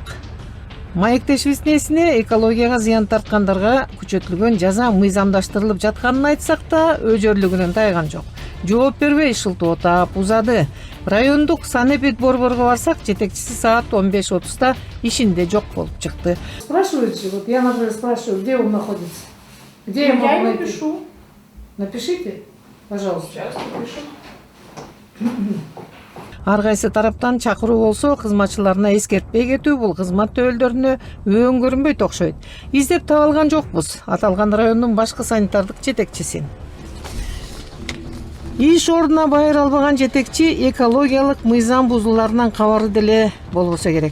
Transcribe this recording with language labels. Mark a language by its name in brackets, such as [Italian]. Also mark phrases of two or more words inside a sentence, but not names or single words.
[Kyrgyz] Маектешибиздин эсине экологияга зыян тарткандарга күчөтүлгөн жаза мыйзамдаштырылып жатканын айтсак да, өжөрлүгүнөн тайган жок. Жооп бербей шылтоо таап узады. Райондук санэпид борборго барсак, жетекчиси саат 15:30 ишинде жок болуп чыкты. [Russian] Спрашивайте, вот я, например, спрашиваю, где он находится? Где я могу найти? Напишу. Напишите, пожалуйста. Сейчас напишу. [Kyrgyz] Ар кайсы тараптан чакыруу болсо, кызматчыларына эскертпей кетүү бул кызмат төөлдөрүнө өң көрүнбөйт окшойт. Издеп таба алган жокпуз аталган райондун башкы санитардык жетекчисин. Иш ордуна байыр албаган жетекчи экологиялык мыйзам бузууларынан кабары деле болбосо керек.